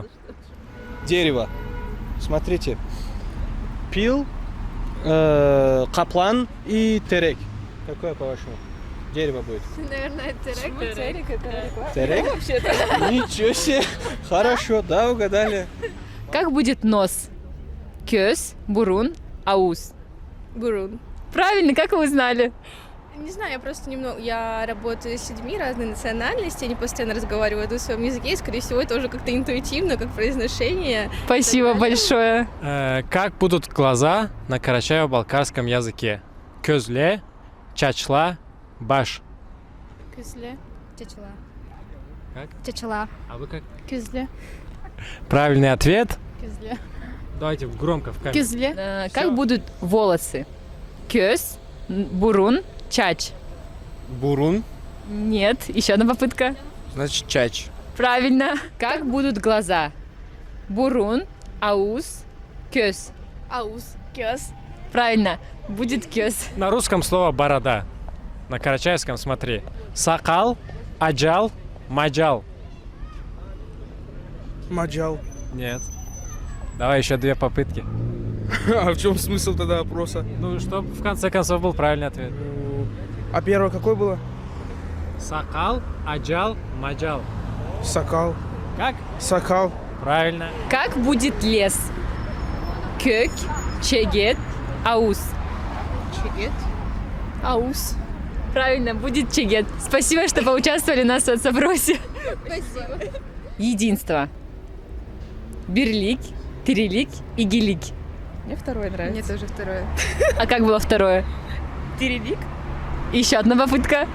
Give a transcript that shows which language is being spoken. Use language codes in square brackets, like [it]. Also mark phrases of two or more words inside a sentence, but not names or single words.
[ru] Дерево. Смотрите. [krc] Пил, каплан и терек. [ru] Какое, по-вашему? Дерево будет. Наверное, терек. Терек? Ничего себе. Хорошо, да, угадали. Как будет нос? [krc] Көз, бурун, ауз. [ru] Бурун. Правильно, как вы узнали? Не знаю, я просто немного... Я работаю с людьми разной национальности, они постоянно разговаривают на своем языке, и, скорее всего, это уже как-то интуитивно, как произношение. Спасибо большое. Как будут глаза на карачаево-балкарском языке? [krc] Közle, чачла, баш. [ru] Кюзле. Чачала. Как? Чачала. А вы как? Кюзле. Правильный ответ. Кюзле. Давайте громко в камеру. Кюзле. Как будут волосы? [krc] Көз, бурун, чач. [ru] Бурун. Нет, еще одна попытка. Значит, чач. Правильно. Как будут глаза? [krc] Бурун, ауз, көз. Ауз. Кёс. [ru] Правильно, будет көз. На русском слово борода. На карачаевском смотри. [krc] Сакал, аджал, маджал. [ru] Маджал. Нет. Давай еще 2 попытки. А в чем смысл тогда вопроса? Ну, чтобы в конце концов был правильный ответ. А первое какое было? [krc] Сакал, аджал, маджал. [ru] Сакал. Как? Сакал. Правильно. Как будет лес? Кök, [krc] чегет, ауз. Чегет. Ауз. [ru] Правильно, будет чегет. Спасибо, что поучаствовали в нас в соцопросе. Спасибо. Единство. [krc] Бирлик, тирилик и гилик. [ru] Мне второе нравится. Мне тоже второе. А как было второе? Тирелик. Еще одна попытка.